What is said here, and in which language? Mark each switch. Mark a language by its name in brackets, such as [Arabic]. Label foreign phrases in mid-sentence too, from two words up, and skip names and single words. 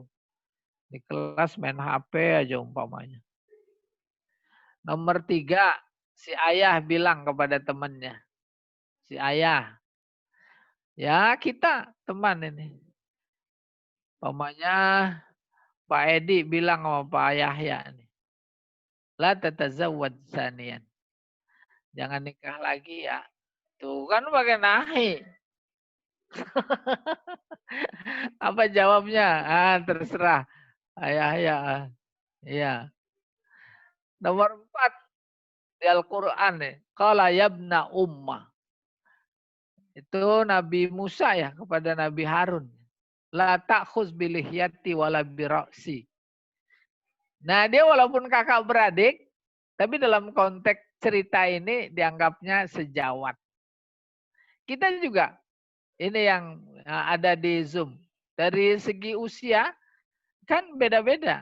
[Indonesian] Di kelas main HP aja umpamanya. Nomor 3, Si ayah bilang kepada temannya, si ayah, ya kita teman ini. Umpamanya Pak Edi bilang sama Pak Yahya nih, [Arabic] لا تتزوج ثانيا. [Indonesian] Jangan nikah lagi ya. Tuh kan pakai nahi. Apa jawabnya? Ah, terserah. Ayah ya. Iya. Nomor 4 di Al-Qur'an nih. [Arabic] قال يبنؤم. [Indonesian] Itu Nabi Musa ya kepada Nabi Harun. [Arabic] لا تأخذ بلحيتي ولا برأسي. [Indonesian] Nah, dia walaupun kakak beradik, tapi dalam konteks cerita ini dianggapnya sejawat. Kita juga, ini yang ada di Zoom. Dari segi usia, kan beda-beda.